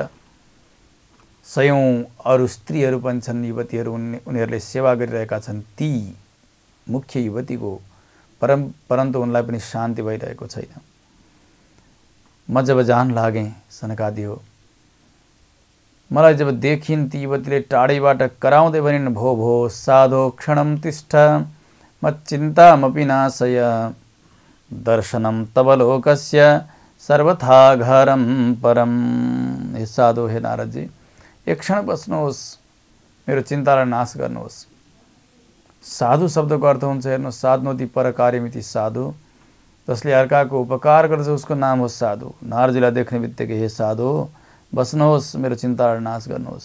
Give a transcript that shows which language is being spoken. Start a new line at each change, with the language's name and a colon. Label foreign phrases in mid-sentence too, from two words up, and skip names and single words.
Nepali: सयौं अरू स्त्रीहरू पनि छन्, युवतीहरू, उनीहरूले सेवा गरिरहेका छन् ती मुख्य युवतीको, परन्तु उनलाई पनि शान्ति भइरहेको छैन। म जब जान लागेँ सनकादि हो, मलाई जब देखिन् ती युवतीले टाढैबाट कराउँदै भनिन्,
Sanskrit: भो भो साधो क्षणं तिष्ठ मच्चिन्तामपि नाशय, दर्शनं तव लोकस्य सर्वथा घरं परम।
Nepali: हे साधु, हे नारदजी, एक क्षण बस्नुहोस्, मेरो चिन्तालाई नाश गर्नुहोस्। साधु शब्दको अर्थ हुन्छ, हेर्नु,
Sanskrit: साधनोति पर कार्यमिति साधु,
Nepali: जसले अर्काको उपकार गर्छ उसको नाम हो साधु। नारदजीलाई देख्ने बित्तिकै हे साधु बस्नुहोस्, मेरो चिन्तालाई नाश गर्नुहोस्।